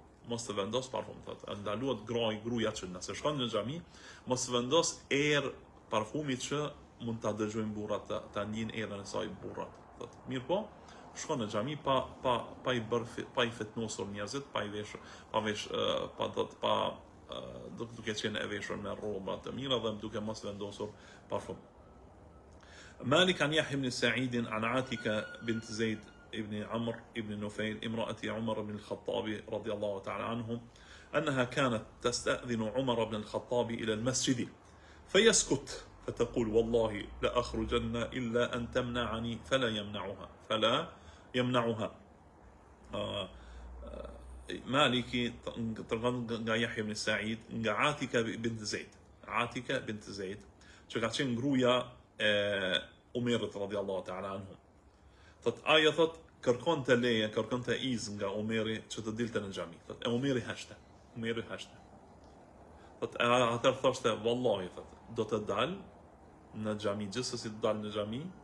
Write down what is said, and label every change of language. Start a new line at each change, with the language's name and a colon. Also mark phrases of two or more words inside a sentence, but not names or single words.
Albanian: Thotë, ndaluat gruaja që nëse shkon në xhami, mos vendos erë parfumit që mund ta dëgjojnë burrat, ta ndjejnë erën e saj burrat. Thotë, mirë po, shkon në xhami pa i fitnosur njerëzit, duke qenë e veshur me rroba të mira dhe duke mos vendosur parfum.
Arabic: مالك عن يحيى بن سعيد عن عاتكة بنت زيد ابن عمرو ابن نفيل امرأة عمر بن الخطاب رضي الله تعالى عنه أنها كانت تستأذن عمر بن الخطاب إلى المسجد فيسكت فتقول والله لا أخرجن إلا أن تمنعني فلا يمنعها. مالكي يحيى بن سعيد عاتكة بنت زيد
Albanian: që ka qenë gruaja e Umerit
Arabic: رضي الله تعالى عنه.
Albanian: Thot ajo kërkon të leje, kërkon të izë nga Umeri që të dilte në xhami. Thot e Umeri hashte. Thot atëherë thoshte vallahi thot do të dal në xhami, gjithsesi të dal në xhami.